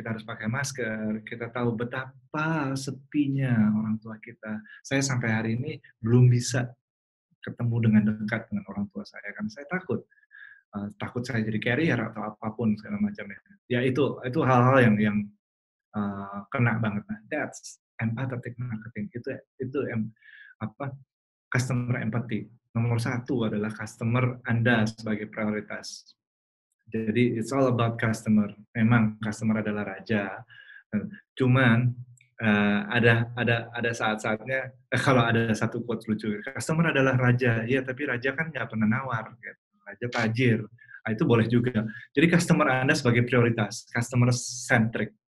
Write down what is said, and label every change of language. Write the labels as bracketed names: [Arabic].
[Indonesian] Kita harus pakai masker, kita tahu betapa sepinya orang tua kita. Saya sampai hari ini belum bisa ketemu dengan dekat dengan orang tua saya, karena saya takut saya jadi carrier atau apapun segala macamnya. Ya itu hal-hal yang kena banget. [English] Nah, that's empathetic marketing. [Indonesian] Itu customer empathy. Nomor 1 adalah customer Anda sebagai prioritas. [English] Jadi it's all about customer. [Indonesian] Memang customer adalah raja. Cuman ada saat-saatnya, kalau ada satu quotes lucu, customer adalah raja. Iya, tapi raja kan nggak pernah nawar. Gitu. Raja tajir. Nah, itu boleh juga. Jadi customer Anda sebagai prioritas, customer centric.